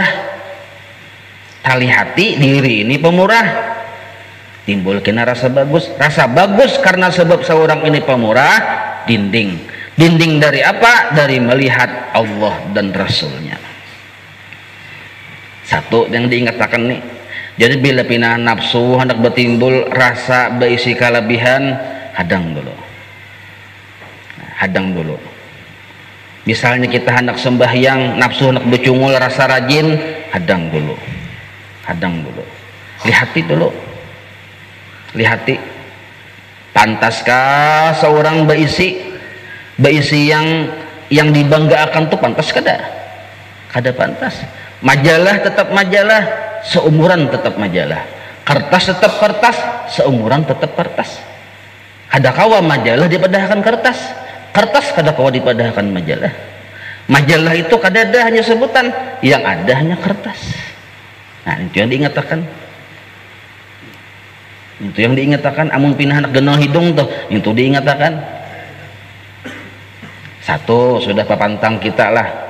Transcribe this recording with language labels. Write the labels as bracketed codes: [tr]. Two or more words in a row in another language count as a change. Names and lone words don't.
[bjn] Talihati diri ini pemurah, timbul kena rasa bagus. Rasa bagus karena sebab seorang ini pemurah, dinding dari apa? [id] Dari melihat Allah dan Rasulnya. [bjn] Satu yang diingatkan nih, jadi bila pinah nafsu hendak bertimbul rasa berisi kelebihan, hadang dulu. Misalnya kita hendak sembahyang, nafsu hendak bercungul rasa rajin, hadang dulu. Lihati, pantaskah seorang berisi yang dibanggakan tuh pantas kada pantas. Majalah tetap majalah, seumuran tetap majalah. Kertas tetap kertas, seumuran tetap kertas. Kada kawa majalah dipadahkan kertas, kertas kada kawa dipadahkan majalah. Majalah itu kada ada hanya sebutan, yang ada hanya kertas. [id] Nah, itu yang diingatkan. [bjn] Amun pinah anak genol hidung tuh, itu diingatkan. Satu sudah papantang kita lah.